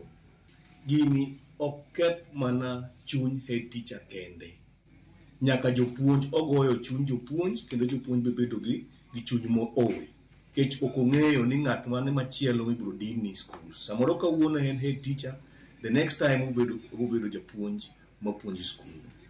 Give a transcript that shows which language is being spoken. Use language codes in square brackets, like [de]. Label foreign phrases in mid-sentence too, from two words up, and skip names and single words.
[luo] Gini ok keth mana chuny [en] head teacher [luo] kende, nyaka jopuonj ogoyo chuny jopuonj, kendo jopuonj bedo gi chuny mool, kech ok ong'eyo ni ng'at mane machielo ibiro din ni skul. Samoro kawuono en [en] head teacher, the next time [luo] obedo japuonj mapuonjo skul.